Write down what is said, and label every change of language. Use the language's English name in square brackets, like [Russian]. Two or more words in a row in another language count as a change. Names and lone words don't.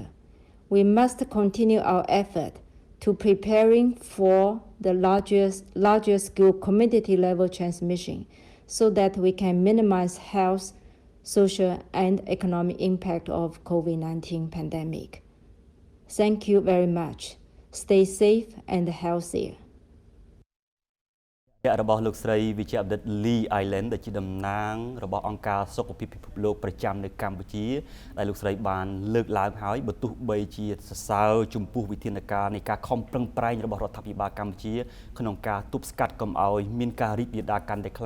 [English] We must continue our effort to preparing for the larger scale community level transmission so that we can minimize health, social, and economic impact of COVID-19 pandemic. Thank you very much. Stay safe and healthy. [Khmer] របស់លោកស្រីវិជ្ជបណ្ឌិត Lee Island ដែលជាតំណាងរបស់អង្គការសុខភាពពិភពលោកប្រចាំនៅកម្ពុជាដែលលោកស្រីបានលើកឡើងហើយបើទោះបីជាសរសើរចំពោះវិធានការនៃការខំប្រឹងប្រែងរបស់រដ្ឋាភិបាលកម្ពុជាក្នុងការទប់ស្កាត់កុំឲ្យមានការរីករាលដាលកាន់តែខ្លាំង